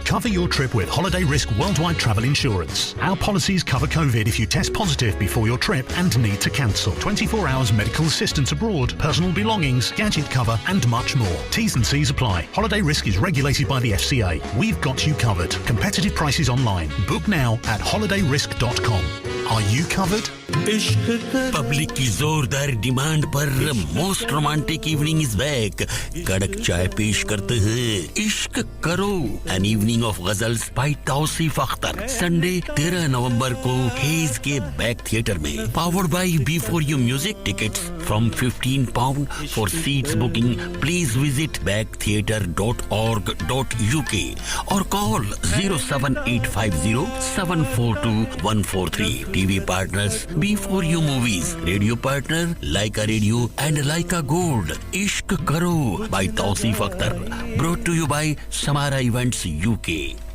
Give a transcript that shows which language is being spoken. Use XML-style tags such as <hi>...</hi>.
<en>Cover your trip with Holiday Risk Worldwide Travel Insurance. Our policies cover COVID if you test positive before your trip and need to cancel. 24 hours medical assistance abroad, personal belongings, gadget cover and much more. T's and C's apply. Holiday Risk is regulated by the FCA. We've got you covered. Competitive prices online. Book now at holidayrisk.com. Are you covered?</en> <hi>Public की जोरदार demand पर</hi> <en>Most romantic evening is back.</en> <hi>कड़क चाय पेश करते हैं इश्क करो,</hi> <en>an evening of ghazals by</en> <hi>Tausif Akhtar. Sunday 13 नवंबर को हेज के बैक थिएटर में.</hi> <en>Powered by B4U music. Tickets from £15 for seats booking. Please visit backtheatre.org.uk और call 07850 742 TV partners B4U Movies, radio partner Lyca Radio and Lyca Gold. Ishq Karo by Tausif Akhtar, brought to you by Samara Events UK.</en>